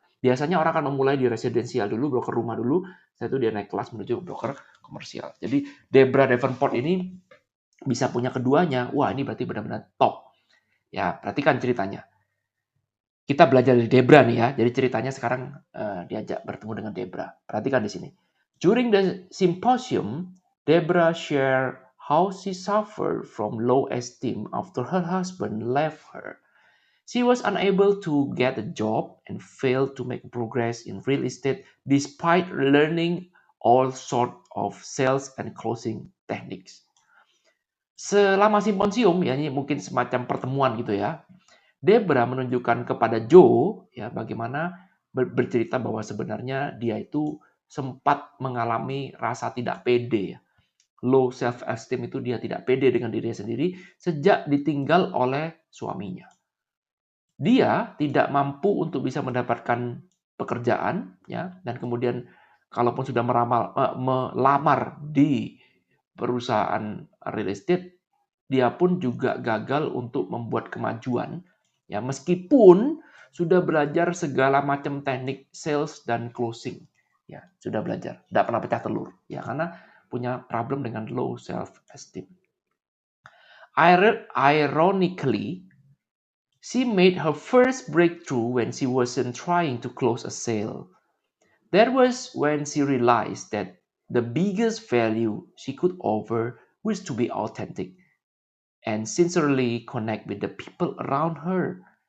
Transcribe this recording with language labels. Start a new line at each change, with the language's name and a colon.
Indonesian: Biasanya orang akan memulai di residensial dulu, broker rumah dulu, setelah itu dia naik kelas menuju broker komersial. Jadi Deborah Davenport ini bisa punya keduanya. Wah, ini berarti benar-benar top. Ya, perhatikan ceritanya. Kita belajar dari Deborah nih ya. Jadi ceritanya sekarang diajak bertemu dengan Deborah. Perhatikan di sini.
English: During the symposium, Deborah shared how she suffered from low esteem after her husband left her. She was unable to get a job and failed to make progress in real estate despite learning all sorts of sales and closing techniques.
Indonesian: Selama simposium, ya ini mungkin semacam pertemuan gitu ya, Deborah menunjukkan kepada Joe ya bagaimana bercerita bahwa sebenarnya dia itu sempat mengalami rasa tidak pede ya. low self-esteem itu dia tidak pede dengan dirinya sendiri sejak ditinggal oleh suaminya. Dia tidak mampu untuk bisa mendapatkan pekerjaan, ya, dan kemudian kalaupun sudah melamar di perusahaan real estate, dia pun juga gagal untuk membuat kemajuan, ya, meskipun sudah belajar segala macam teknik sales dan closing, ya, sudah belajar, tidak pernah pecah telur, ya, karena punya problem dengan low self esteem.
English: Ironically, she made her first breakthrough when she wasn't trying to close a sale. That was when she realized that the biggest value she could offer was to be authentic and sincerely connect with the people around her.